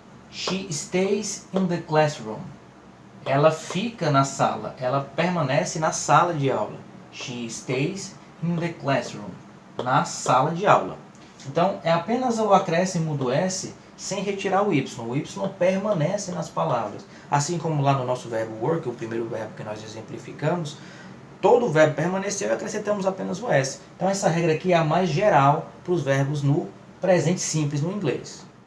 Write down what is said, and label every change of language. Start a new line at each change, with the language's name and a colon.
English: She stays in the classroom.
Portuguese: Ela fica na sala, ela permanece na sala de aula.
English: She stays in the classroom.
Portuguese: Na sala de aula. Então, é apenas o acréscimo do S sem retirar o Y. O Y permanece nas palavras. Assim como lá no nosso verbo work, o primeiro verbo que nós exemplificamos, todo o verbo permaneceu e acrescentamos apenas o S. Então, essa regra aqui é a mais geral para os verbos no presente simples no inglês.